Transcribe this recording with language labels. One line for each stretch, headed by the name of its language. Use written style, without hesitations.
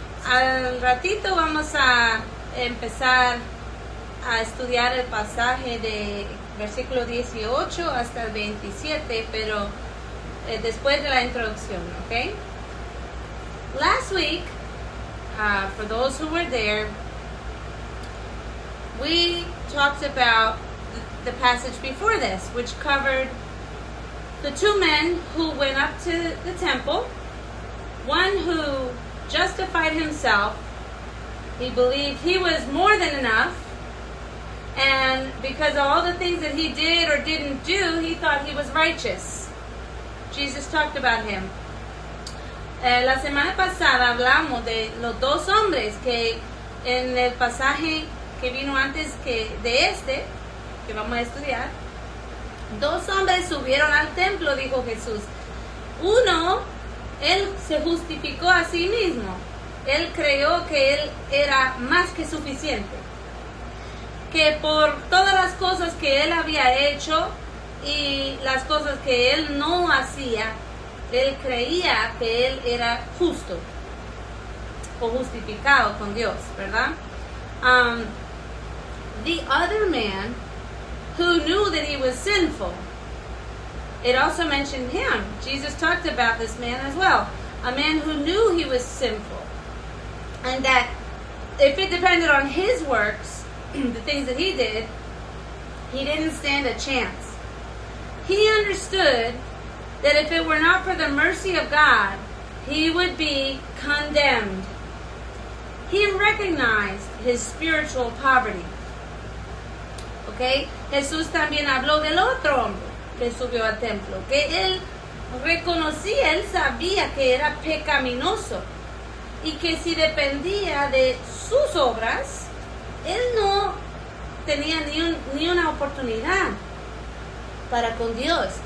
Spanish: Al ratito vamos a empezar a estudiar el pasaje de versículo 18 hasta el 27, pero después de la introducción, okay?
English: Last week, for those who were there, we talked about the passage before this, which covered the two men who went up to the temple, one who justified himself. He believed he was more than enough, and because of all the things that he did or didn't do, he thought he was righteous. Jesus talked about him.
Spanish: La semana pasada hablamos de los dos hombres que en el pasaje que vino antes de este, que vamos a estudiar, dos hombres subieron al templo, dijo Jesús. Uno, él se justificó a sí mismo. Él creyó que él era más que suficiente. Que por todas las cosas que él había hecho y las cosas que él no hacía, él creía que él era justo o justificado con Dios, ¿verdad?
English: The other man who knew that he was sinful, it also mentioned him. Jesus talked about this man as well. A man who knew he was sinful, and that if it depended on his works, the things that he did, he didn't stand a chance. He understood that if it were not for the mercy of God, he would be condemned. He recognized his spiritual poverty. Okay?
Spanish: Jesús también habló del otro hombre que subió al templo, que él reconocía, él sabía que era pecaminoso y que si dependía de sus obras, él no tenía ni una oportunidad para con Dios.